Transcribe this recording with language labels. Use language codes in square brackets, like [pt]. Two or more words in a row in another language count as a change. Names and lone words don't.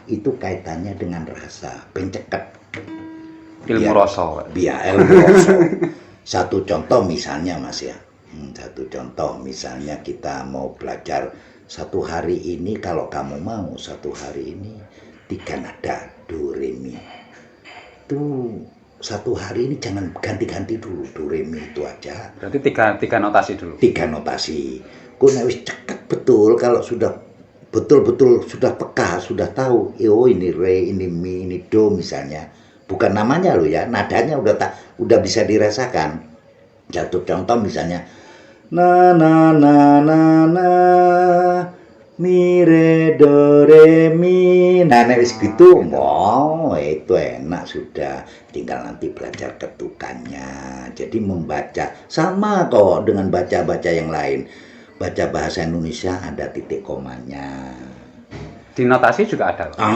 [id] Itu kaitannya dengan rasa, penceket. Ilmu rasa. Biar ilmu rasa. Satu contoh misalnya Mas ya. Satu contoh misalnya kita mau belajar satu hari ini, kalau kamu mau satu hari ini 3 nada do re mi. Tuh satu hari ini jangan ganti-ganti dulu, do re mi itu aja. Berarti tiga notasi dulu. 3 notasi. Kau [jv] wis cekak [id] betul kalau sudah betul-betul sudah peka, sudah tahu. Oh ini re, ini mi, ini do misalnya. Bukan namanya loh ya, nadanya udah bisa dirasakan. Satu contoh misalnya na na na na na mi re do re mi. Nah, wis gitu, wow, itu enak sudah. Tinggal nanti belajar ketukannya. Jadi membaca sama kok dengan baca-baca yang lain. Baca bahasa Indonesia ada titik komanya. Di notasi juga ada?